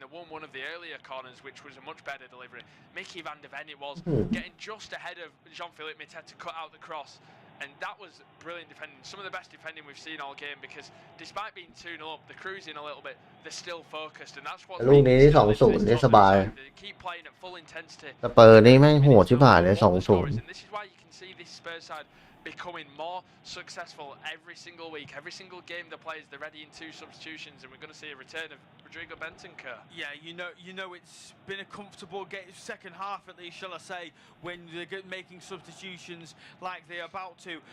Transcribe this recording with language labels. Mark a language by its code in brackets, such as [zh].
[en] one of the earlier corners, which was a much better delivery. Mickey van der Ven it was, getting just ahead of Jean-Philippe Mateta to cut out the cross, and that was brilliant defending. Some of the best defending we've seen all game, because despite being 2-0 up, they're cruising a little bit, they're still focused, and that's what [th] ลูกนี้ที่2-0นี่สบาย [en] keep playing at full intensity. [th] สเปอร์นี่แม่งโหดชิบหายเลย2-0 [en] and this is why you can see this Spurs side becoming more successful every single week. Every single game the players, they're ready in 2 substitutions, and we're going to see a return of Rodrigo Bentancur. Yeah, you know it's been a comfortable second half, at least, shall I say, when they're making substitutions like they're about to.